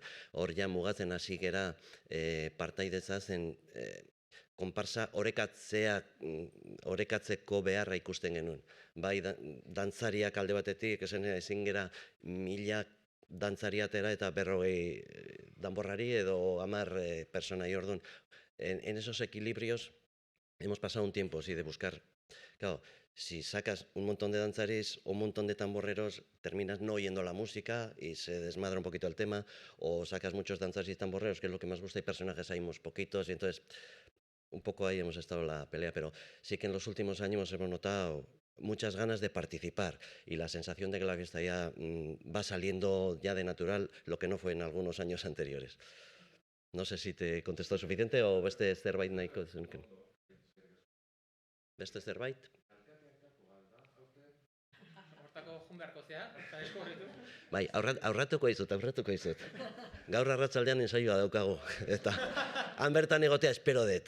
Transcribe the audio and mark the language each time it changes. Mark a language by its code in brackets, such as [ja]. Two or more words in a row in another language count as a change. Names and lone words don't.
[eu] Hor ja mugatzen hasi gera partaidetza zen konparsa orekatzeko beharra ikusten genuen. Bai, dantzariak alde batetik, ezin gera 1000 dantzari atera eta 40 danborrari edo 10 personai orduan. [es] En esos equilibrios hemos pasado un tiempo, sí, de buscar. Claro, si sacas un montón de danzaris o un montón de tamborreros, terminas no oyendo la música y se desmadra un poquito el tema, o sacas muchos danzaris y tamborreros, que es lo que más gusta, y personajes hay unos poquitos, y entonces un poco ahí hemos estado en la pelea, pero sí que en los últimos años hemos notado muchas ganas de participar y la sensación de que la fiesta ya va saliendo ya de natural, lo que no fue en algunos años anteriores. No sé si te contestó suficiente o [eu] beste zerbait nahiko zenuken. Beste zerbait? Hortako jun beharko zea, eta deskubritu. Bai, aurratuko izut. Gaur arratsaldean ensaioa daukagu, eta han bertan egotea espero dut.